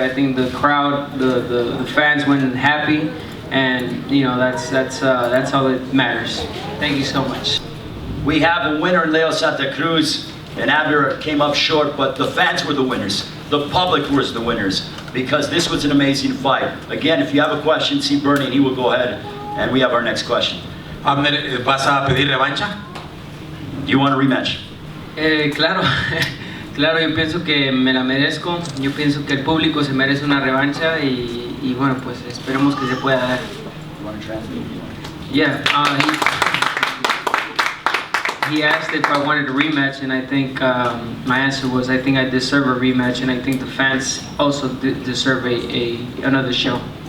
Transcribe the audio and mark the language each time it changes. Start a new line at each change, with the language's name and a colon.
English: I think the crowd, the fans went happy, and you know that's all that matters. Thank you so much. We have a winner in Leo Santa Cruz, and Abner came up short, but the fans were the winners. The public was the winners, because this was an amazing fight. Again, if you have a question, see Bernie, and he will go ahead, and we have our next question.
Spanish: Abner, ¿vas a pedir revancha?
English: Do you want a rematch?
Spanish: Claro, claro, yo pienso que me la merezco. Yo pienso que el público se merece una revancha y bueno, pues esperemos que se pueda dar.
English: You want to translate? Yeah, he asked if I wanted a rematch, and I think my answer was I think I deserve a rematch, and I think the fans also deserve another show.